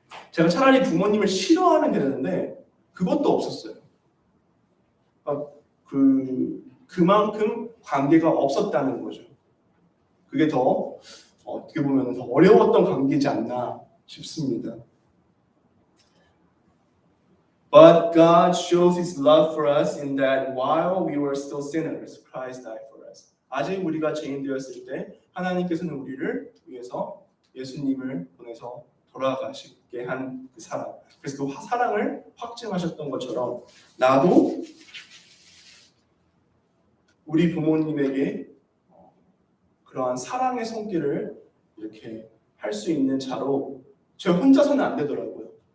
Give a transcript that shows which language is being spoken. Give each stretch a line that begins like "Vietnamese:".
Korean: 제가 차라리 부모님을 싫어하면 되는데 그것도 없었어요. 그만큼 관계가 없었다는 거죠. 그게 더 어떻게 보면 더 어려웠던 관계지 않나 싶습니다.
English: But God shows His love for us in that while we were still sinners, Christ died for us.
Korean: 아직 우리가 죄인 되었을 때 하나님께서는 우리를 위해서 예수님을 보내서 돌아가시게 한 그 사랑. 그래서 그 사랑을 확증하셨던 것처럼 나도 우리 부모님에게 그러한 사랑의 손길을 이렇게 할 수 있는 자로 저 혼자서는 안 되더라고요.